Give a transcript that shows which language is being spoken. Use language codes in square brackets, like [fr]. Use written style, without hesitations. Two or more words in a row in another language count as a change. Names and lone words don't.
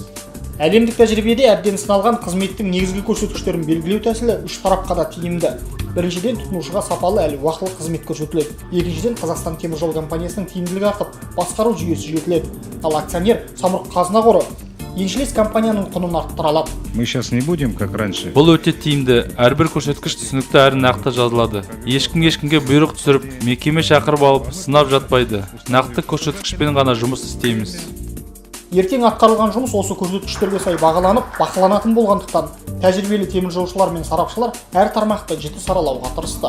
[kk] Әлемдік тәжірибеде әбден сыналған қызметтің негізгі көрсеткіштерін белгілеу тәсілі үш тарапқа да тиімді. Біріншіден, тұтынушыға сапалы әлі уақытылы қызмет көрсетіледі. Екіншіден, Қазақстан темір жол компаниясының тиімділігі артып, басқару жүйесі жетіледі. Ал акционер самұрық қазына қоры еншілес компанияның құнын арттыра алады. [ru] Мы сейчас не будем как раньше. [kk] Бұл өте тиімді. Әрбір көрсеткіш түсінікті әрі нақты жазылады. Ешкімге бұйрық түсіріп, мекеме шақырып алып, сынап жатпайды. Нақты көрсеткішпен ғана жұмыс істейміз. Ертең атқарылған жұмыс осы көрсеткіштерге сай бағаланып, бақыланатын болғандықтан, тәжірибелі теміржолшылар мен сарапшылар әр тармақты жіті саралауға тырысты.